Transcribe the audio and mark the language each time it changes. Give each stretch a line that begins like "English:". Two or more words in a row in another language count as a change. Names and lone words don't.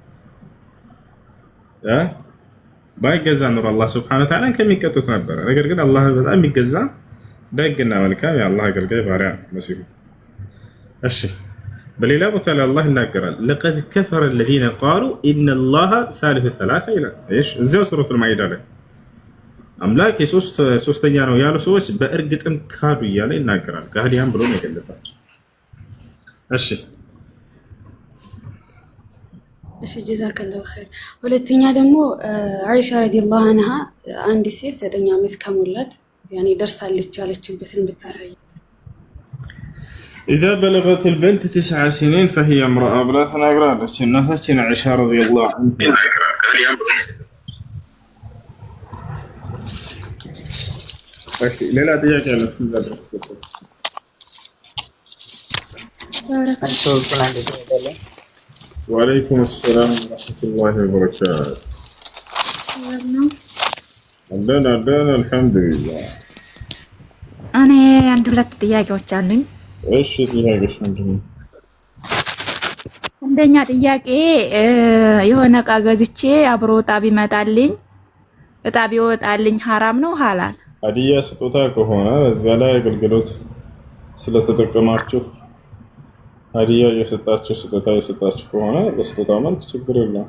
Amharic: ባይገዛ ኑሮ አላህ
Arabic: سبحانه وتعالى
Amharic: ከሚቀጡት ነበረ። ነገር ግን አላህ በጣም የሚገዛ ደግና መልካም የአላህ አገልጋይ ባሪያ መሲሁ። እሺ በሌላ ቦታ ላይ አላህ ይናገራል።
Arabic: لقد كفر الذين قالوا إن الله ثالث ثلاثة
Amharic: ይላል። እዚያው ሱረቱል ማኢዳ ላይ አምላክ ሶስተኛ ነው ያሉ ሰዎች በእርግጥም ካዱ እያለ ይናገራል። ካህዲያን ብሎ ነው የገለጻቸው። እሺ
Arabic: جزاك الله خيرا።
Amharic: ሁለተኛ ደግሞ አይሻ
Arabic: رضي الله عنها
Amharic: አንድ ሴት 9 ዓመት ከሞላት ያኔ ደርሳለች ያለችበትን ብታሳይ።
Arabic: إذا بلغت البنت 9 سنين فهي امرأة
Amharic: ብላ ተናግራለች እናታችን አይሻ
Arabic: رضي الله عنها።
Amharic: ሌላ ጥያቄ አለ?
Arabic: وعليكم السلام ورحمة الله وبركاته. عندنا الحمد لله. أنا عندي
Amharic: ሁለት ጥያቄዎች አሉኝ። እሺ ጥያቄሽ ምንድነው? አንደኛ ጥያቄ የሆነ እቃ ገዝቼ አብሮ እጣ ቢመጣልኝ እጣ ቢወጣልኝ ሐራም ነው ሐላል? ሀዲያ ስጦታ ከሆነ እዛ ላይ አገልግሎት ስለተጠቀማችሁ ሀዲያ የሰጣችሁ ስጦታ የሰጣችሁ ከሆነ በስጦታ መልክ ችግር የለም።